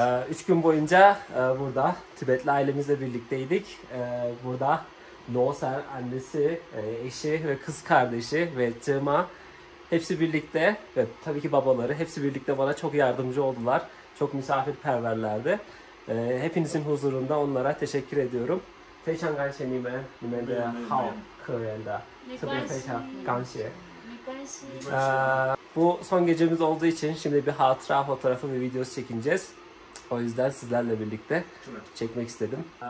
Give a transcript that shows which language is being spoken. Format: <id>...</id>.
<tr>3 gün boyunca burada Tibetli ailemizle birlikteydik. Burada Noser annesi, eşi ve kız kardeşi ve Cema hepsi birlikte ve tabii ki babaları hepsi birlikte bana çok yardımcı oldular. Çok misafirperverlerdi. Hepinizin huzurunda onlara teşekkür ediyorum.</tr> <zh>非常感谢你们的好客人的，特别非常感谢。</zh> <tr>Bu son gecemiz olduğu için şimdi bir hatıra fotoğrafı ve videosu çekineceğiz. O yüzden sizlerle birlikte çekmek istedim.</tr>